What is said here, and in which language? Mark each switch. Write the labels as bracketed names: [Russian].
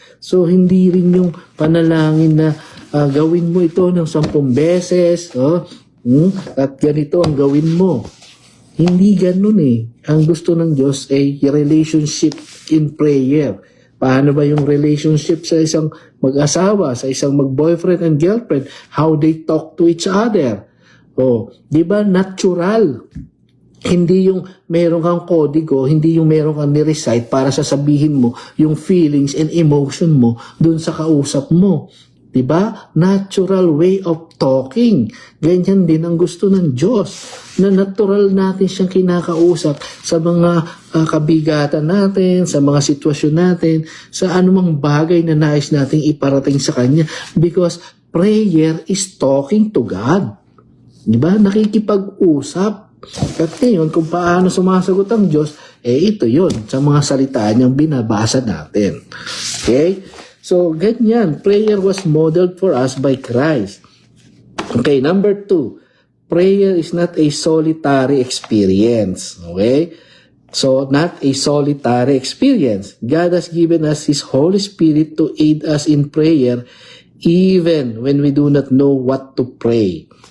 [Filipino] So, hindi rin yung panalangin na gawin mo ito ng 10 beses, at ganito ang gawin mo. Hindi ganun eh. Ang gusto ng Diyos ay [English] relationship in prayer. [Filipino] Paano ba yung relationship sa isang mag-asawa, sa isang mag-boyfriend and girlfriend? [English] How they talk to each other. [Filipino] Di ba natural? Hindi yung meron kang kodigo, hindi yung meron kang ni-recite para sasabihin mo yung [English] feelings and emotion [Filipino] mo dun sa kausap mo. Diba? [English] Natural way of talking. [Filipino] Ganyan din ang gusto ng Diyos. Na natural natin siyang kinakausap sa mga kabigatan natin, sa mga sitwasyon natin, sa anumang bagay na nais nating iparating sa Kanya. [English] Because prayer is talking to God. [Filipino] Diba? Nakikipag-usap. At ngayon, kung paano sumasagot ang Diyos, ito yon sa mga salita niyang binabasa natin. Okay? So, ganyan. [English] Prayer was modeled for us by Christ. Okay, number 2. Prayer is not a solitary experience. Okay? So, not a solitary experience. God has given us His Holy Spirit to aid us in prayer even when we do not know what to pray.